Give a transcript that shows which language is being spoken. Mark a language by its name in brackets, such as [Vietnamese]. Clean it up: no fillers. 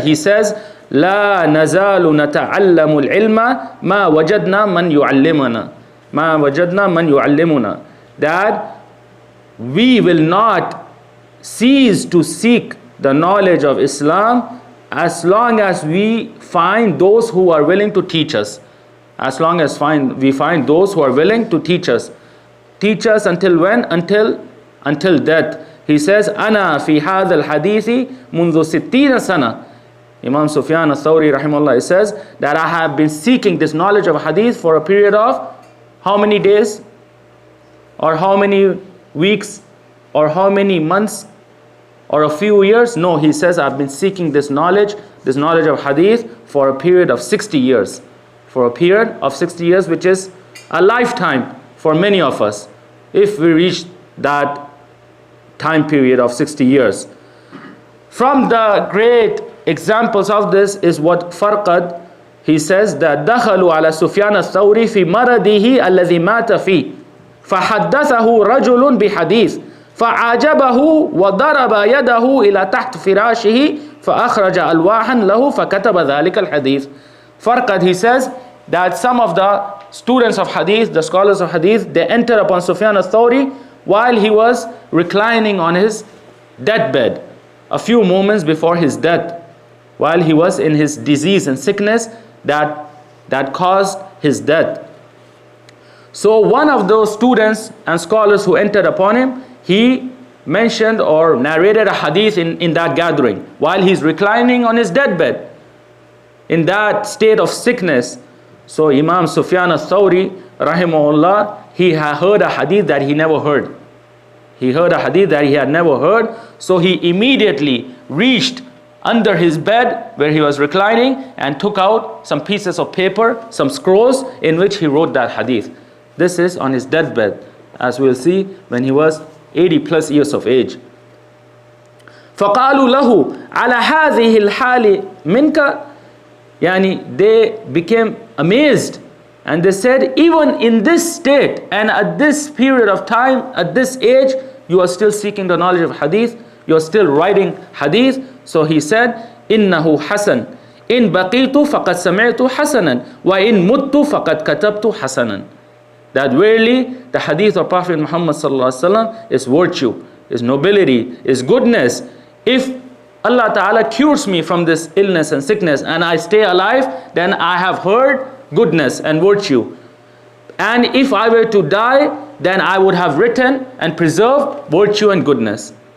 [English] He says, [Arabic] لا نزال نتعلم العلم ما وجدنا من يعلمنا [English] ما وجدنا من يعلمنا, that we will not cease to seek the knowledge of Islam as long as we find those who are willing to teach us. As long as we find those who are willing to teach us. Teach us until when? Until death. He says, [Arabic] أنا في هذا الحديث منذ 60 سنة. [English] Imam Sufyan al-Thawri rahimahullah says that I have been seeking this knowledge of hadith for a period of how many days or how many weeks or how many months or a few years? No, he says I've been seeking this knowledge of hadith for a period of 60 years. For a period of 60 years, which is a lifetime for many of us, if we reach that time period of 60 years. From the great examples of this is what Farqad, he says that [Arabic] دخلوا على سفيان الثوري في مرضه الذي مات فيه فحدثه رجل بحديث فعجبه وضرب يده إلى تحت فراشه فأخرج ألواحا له فكتب ذلك الحديث. [English] Farqad, he says that some of the students of hadith, the scholars of hadith, they entered upon Sufyan al-Thawri while he was reclining on his deathbed, a few moments before his death, while he was in his disease and sickness that caused his death. So one of those students and scholars who entered upon him, he mentioned or narrated a hadith in that gathering while he's reclining on his deathbed in that state of sickness. So Imam Sufyan al-Thawri rahimahullah, he had heard a hadith that he never heard. He heard a hadith that he had never heard. So he immediately reached under his bed where he was reclining and took out some pieces of paper, some scrolls in which he wrote that hadith. This is on his deathbed, as we'll see, when he was 80 plus years of age. [Arabic] فقالوا له على هذه الحال منك. [English] Yani they became amazed and they said, even in this state and at this period of time, at this age, you are still seeking the knowledge of hadith, you are still writing hadith. So he said, [Arabic] إنه حسن إن بقيت فقد سمعت حسنا وإن مت فقد كتبت حسنا. [English] That verily the hadith of Prophet Muhammad sallallahu alaihi wasallam is virtue, is nobility, is goodness. If Allah Ta'ala cures me from this illness and sickness and I stay alive, then I have heard goodness and virtue. And if I were to die, then I would have written and preserved virtue and goodness.